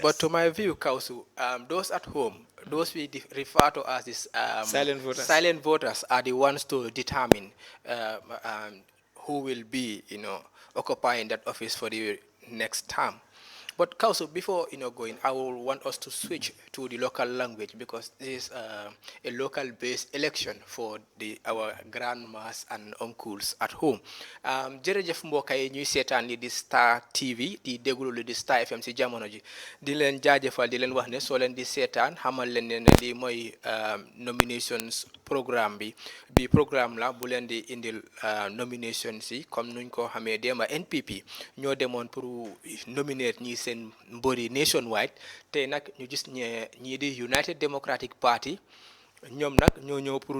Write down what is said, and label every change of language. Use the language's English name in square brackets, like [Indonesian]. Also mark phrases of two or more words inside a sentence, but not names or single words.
[English] But to my view, Kausu, those at home, those we refer to as this, silent voters are the ones to determine who will be, occupying that office for the next term. But Kausu, before going, I will want us to switch to the local language because this is a local-based election for our grandmas and uncles at home. [Wolof] Jërëjëf mbokk yi ñuy seetaan li di Star TV di déglu li di Star FM si jamono ji di leen jaajëfal di leen wax ne soo leen di seetaan xamal leen ne lii mooy nominations programme bi programme la bu leen di indil nominations yi comme nuñ ko xamee démba NPP ñoo demoon pour nominate ñi seen mbëri nationwide te nag ñu gis ñii di United Democratic Party ñoom nag ñoo ñëw pour